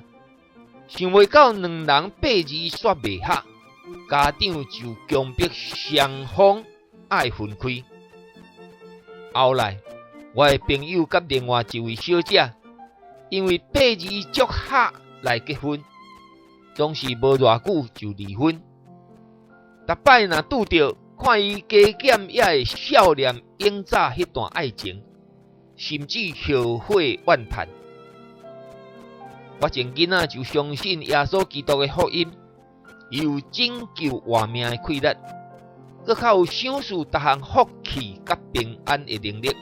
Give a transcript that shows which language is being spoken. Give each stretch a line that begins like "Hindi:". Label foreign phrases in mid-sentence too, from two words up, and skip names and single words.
Min Nan Chinese: 想袂到两人8字煞袂合，家长就强迫双方爱分开。后来，我的朋友甲另外一位小姐，因为8字足合来结婚，总是无偌久就离婚。逐摆若拄着，看伊加减也会笑念永早迄段爱情，甚至后悔万盼。我前囡仔就相信耶稣基督的福音，伊有拯救活命的气力， 搁较有享受逐项福气甲平安的能力。